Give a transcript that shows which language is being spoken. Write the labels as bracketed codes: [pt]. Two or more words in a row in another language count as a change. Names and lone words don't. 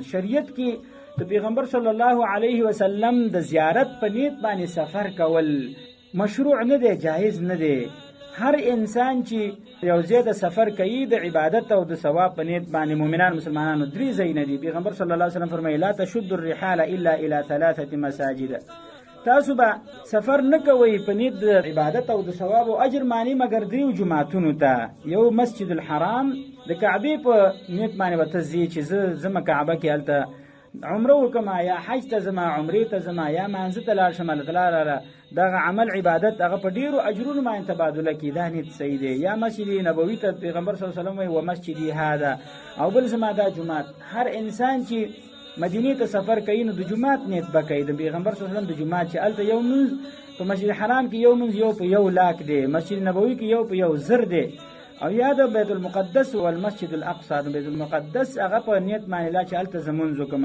[ps] شریعت کې د پیغمبر [ar] صلی الله علیه وسلم [ps] د زیارت په نیت باندې سفر کول مشروع نه دی، جایز نه دی. هر انسان چې یو ځای د سفر کوي د عبادت او د ثواب په نیت باندې، مؤمنان مسلمانانو درې ځایونه دي. پیغمبر [ar] صلی الله علیه وسلم [ps] فرمایي [ar] لا تشد الرحال الا الى 3 مساجد. [ps] تاسو به سفر نه کوئ په نیت د عبادت او د ثواب او اجر معنی مګر دریو جماعتونو ته. یو مسجد الحرام د کعبې په نیت باندې به ته ځې چې زه ځمه کعبه کې هلته عمره وکړم، یا حج ته ځم، عمرې ته ځم، یا مانځه ته لاړ شم، الله دغه عمل عبادت هغه په ډېرو اجرونو باندې تبادله کړي، دا نیت صحیح دی. یا مسجد نبوي ته پیغمبر [ar] صلی الله علیه وسلم [ps] وایي [ar] و مسجدي هذا، [ps] او بل زما دا جومات. هر انسان چې مدینې ته سفر کوي نو د جومات نیت به کوي، د پیغمبر [ar] صلی الله علیه وسلم [ps] د جومات چې هلته یو مونځ په مسجد حرام کې یو مونځ یو په 1 لاک دی، مسجد نبوي کې یو په 1 زر دی، او یا د بیت المقدس او المسجد الاقصی د بیت المقدس هغه په نیت باندې لا چې هلته زه مونځ وکړم.